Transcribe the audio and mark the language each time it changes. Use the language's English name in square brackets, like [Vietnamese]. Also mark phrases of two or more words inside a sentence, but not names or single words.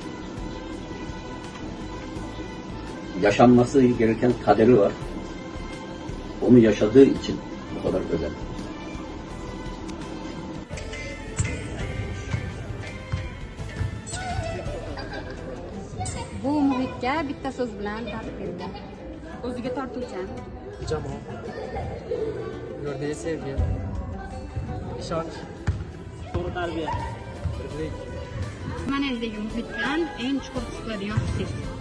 [Turkish] Yaşanması gereken kaderi var. Onu yaşadığı için bu kadar özel. [Uzbek] Bu muhitga bitta so'z bilan ta'rif berilgan. O'ziga tortuvchan. Jamoa. Yordagi sevgi. Ishonch. To'g'ri tarbiya. Birlik. Manadagi muhitdan eng chuqur his qiladigan hissingiz?